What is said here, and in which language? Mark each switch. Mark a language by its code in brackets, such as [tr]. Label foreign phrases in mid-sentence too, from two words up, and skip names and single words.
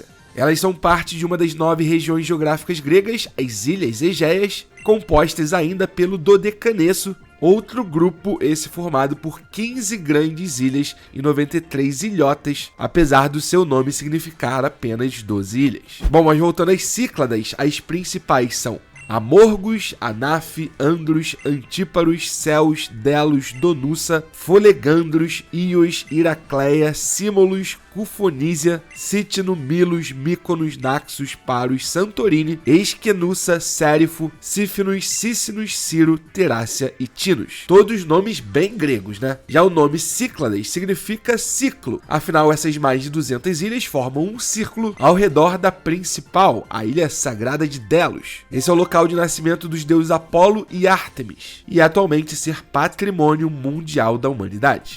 [pt] Elas são parte de uma das 9 regiões geográficas gregas, as Ilhas Egeias, compostas ainda pelo Dodecaneso, outro grupo esse formado por 15 grandes ilhas e 93 ilhotas, apesar do seu nome significar apenas 12 ilhas. Bom, mas voltando às Cícladas, as principais são Amorgos, Anaf, Andros, Antíparos, Céus, Delos, Donussa, Folegandros, Ios, Iracleia, Símolos, Cufonísia, Cítino, Milos, Mykonos, Naxos, Paros, Santorini, Esquenussa, Sérifo, Sífinos, Cícinos, Ciro, Terácia e Tinos. Todos nomes bem gregos, né? Já o nome Cíclades significa ciclo, afinal essas mais de 200 ilhas formam um círculo ao redor da principal, a ilha sagrada de Delos. Esse é o local de nascimento dos deuses Apolo e Ártemis, e atualmente ser patrimônio mundial da humanidade.